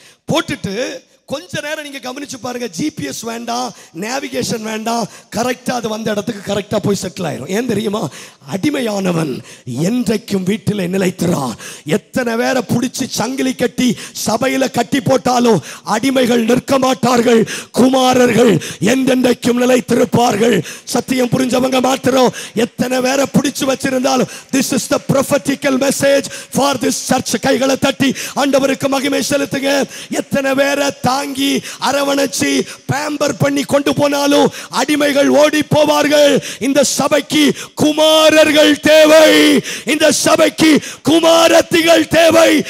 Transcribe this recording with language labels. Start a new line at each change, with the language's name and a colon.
Tamil: போட்டுட்டு கொஞ்ச நேரம் நீங்க கவனிச்சு பாருங்க. ஜிபிஎஸ் வேண்டாம், நேவிகேஷன் வேண்டாம், கரெக்டா அது வந்த இடத்துக்கு கரெக்டா போய் செட்டில் ஆயிரும். ஏன் தெரியுமா? அடிமையானவன் என்றைக்கும் வீட்டிலே நிலைத்திரான். எத்தனை பேரை பிடிச்சி சங்கிலி கட்டி சபையில கட்டி போட்டாலும் அடிமைகள் நிற்க மாட்டார்கள், குமாரர்கள் என்றென்றைக்கும் நிலைத்திருப்பார்கள். சத்தியம் புரிஞ்சவங்க மாத்திரம். எத்தனை பேரை பிடிச்சு வச்சிருந்தாலும்
English: this is the prophetical message for this church.
Tamil: கைகளை தட்டி ஆண்டவருக்கு மகிமை செலுத்துங்க. எத்தனை பேரை தாங்கி அரவணைச்சி பேம்பர் பண்ணி கொண்டு போனாலும் அடிமைகள் ஓடி போவார்கள். இந்த சபைக்கு குமாரர்கள் தேவை, இந்த சபைக்கு குமாரத்திகள் தேவை.